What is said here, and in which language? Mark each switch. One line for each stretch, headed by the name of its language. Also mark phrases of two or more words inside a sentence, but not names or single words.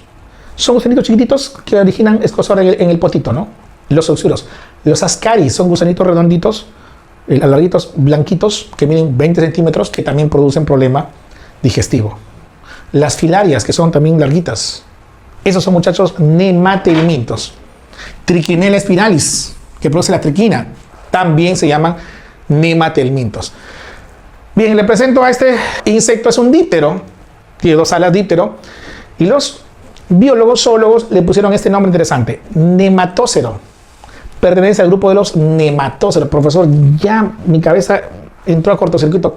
Spanish: Son gusanitos chiquititos que originan escozor en el potito, ¿no? Los oxuros. Los ascaris son gusanitos redonditos, alarguitos, blanquitos, que miden 20 centímetros, que también producen problema digestivo. Las filarias, que son también larguitas. Esos son, muchachos, nematelmintos. Trichinella spiralis, que produce la triquina, también se llaman nematelmintos. Bien, le presento a este insecto, es un díptero, tiene 2 alas díptero, y los biólogos, zoólogos le pusieron este nombre interesante, nematócero. Pertenece al grupo de los nematóceros. Profesor, ya mi cabeza entró a cortocircuito.